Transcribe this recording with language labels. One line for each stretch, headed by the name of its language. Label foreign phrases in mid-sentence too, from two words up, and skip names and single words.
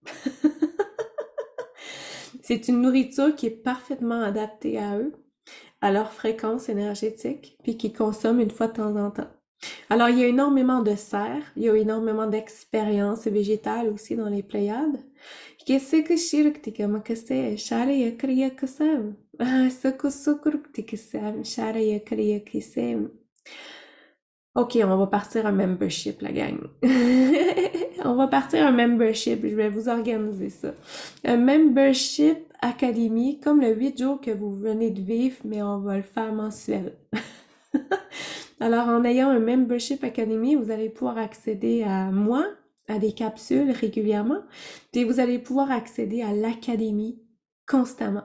French: C'est une nourriture qui est parfaitement adaptée à eux, à leur fréquence énergétique, puis qu'ils consomment une fois de temps en temps. Alors, il y a énormément de cerfs, il y a énormément d'expériences végétales aussi dans les Pléiades. Qu'est-ce que shirktika makase shara kriya kasam? Soko sokurktikasam shara kriya kisam. Ok, on va partir un membership, la gang. On va partir un membership, je vais vous organiser ça. Un membership académie, comme le 8 jours que vous venez de vivre, mais on va le faire mensuel. Alors, en ayant un membership académie, vous allez pouvoir accéder à moi, à des capsules régulièrement, puis vous allez pouvoir accéder à l'académie constamment.